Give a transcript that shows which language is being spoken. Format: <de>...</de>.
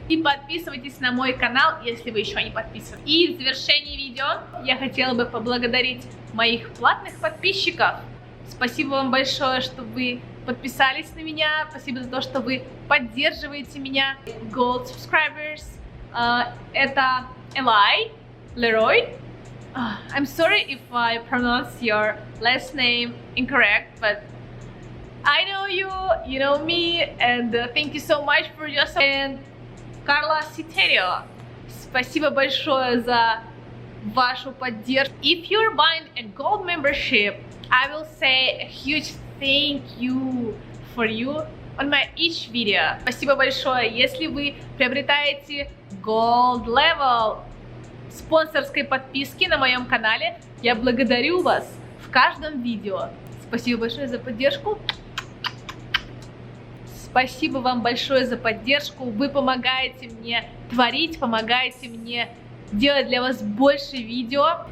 <ru>И подписывайтесь на мой канал, если вы еще не подписаны. И в завершении видео я хотела бы поблагодарить моих платных подписчиков. Спасибо вам большое, что вы подписались на меня. Спасибо за то, что вы поддерживаете меня.</ru> <en>Gold subscribers. Это Eli, Leroy. I'm sorry if I pronounce your last name incorrect, but I know you, you know me, and thank you so much for your support.</en> <ru>And Carla Citerio, спасибо большое за вашу поддержку.</ru> <en>If you're buying a gold membership, I will say a huge thank you for you on my each video.</en> <ru>Спасибо большое. Если вы приобретаете Gold Level спонсорской подписки на моем канале, я благодарю вас в каждом видео. Спасибо большое за поддержку. Спасибо вам большое за поддержку. Вы помогаете мне творить, помогаете мне делать для вас больше видео.</ru>